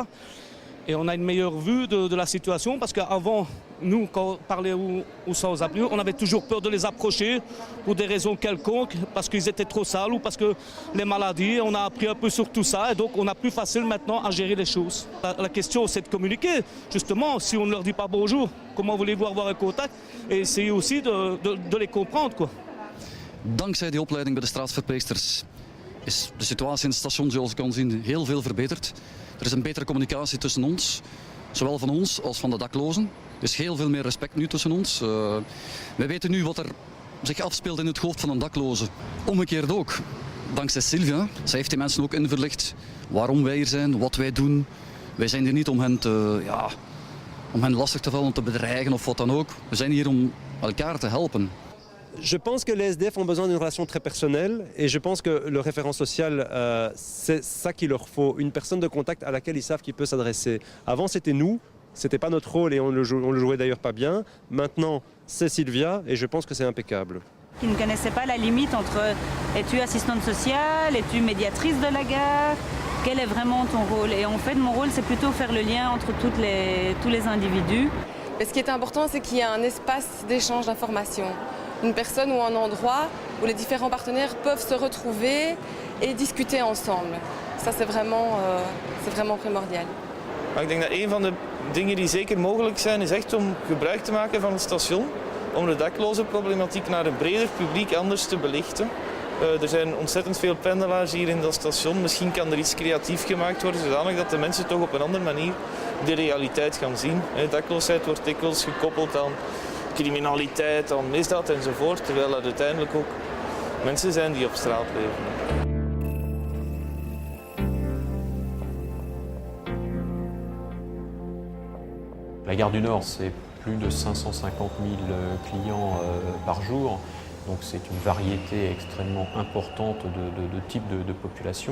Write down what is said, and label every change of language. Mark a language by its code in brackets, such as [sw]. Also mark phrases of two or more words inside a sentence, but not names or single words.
[fr] Et on a une meilleure vue de la situation parce qu'avant, nous, quand on parlait aux sans-abri, on avait toujours peur de les approcher pour des raisons quelconques, parce qu'ils étaient trop sales ou parce que les maladies, on a appris un peu sur tout ça et donc on a plus facile maintenant à gérer les choses. La question c'est de communiquer, justement, si on ne leur dit pas bonjour, comment voulez-vous avoir un contact et essayer aussi de les comprendre, quoi. [nl] Dankzij die opleiding bij de straatsverpleegsters is de situatie in het station, zoals ik kan zien, heel veel verbeterd. Er is een betere communicatie tussen ons, zowel van ons als van de daklozen. Er is heel veel meer respect nu tussen ons. Wij weten nu wat er zich afspeelt in het hoofd van een dakloze. Omgekeerd ook, dankzij Sylvia. Zij heeft die mensen ook inverlicht waarom wij hier zijn, wat wij doen. Wij zijn hier niet om hen lastig te vallen, om te bedreigen of wat dan ook. We zijn hier om elkaar te helpen. [fr] Je pense que les SDF ont besoin d'une relation très personnelle et je pense que le référent social, c'est ça qu'il leur faut, une personne de contact à laquelle ils savent qu'ils peuvent s'adresser. Avant c'était nous, c'était pas notre rôle et on le jouait d'ailleurs pas bien. Maintenant c'est Sylvia et je pense que c'est impeccable. Qui ne connaissaient pas la limite entre es-tu assistante sociale, es-tu médiatrice de la gare, quel est vraiment ton rôle? Et en fait mon rôle c'est plutôt faire le lien entre tous les individus. Mais ce qui est important c'est qu'il y ait un espace d'échange d'informations. Une personne ou un endroit où les différents partenaires peuvent se retrouver et discuter ensemble. Ça c'est vraiment primordial. [nl] Maar ik denk dat een van de dingen die zeker mogelijk zijn is echt om gebruik te maken van het station om de daklozenproblematiek naar een breder publiek anders te belichten. Er zijn ontzettend veel pendelaars hier in dat station. Misschien kan er iets creatief gemaakt worden zodanig dat de mensen toch op een andere manier de realiteit gaan zien. Dakloosheid wordt dikwijls gekoppeld aan criminaliteit, aan misdaad enzovoort, terwijl dat uiteindelijk ook mensen zijn die op straat leven. [fr] La gare du Nord, c'est plus de 550 000 clients par jour. Donc c'est une variété extrêmement importante de types de population.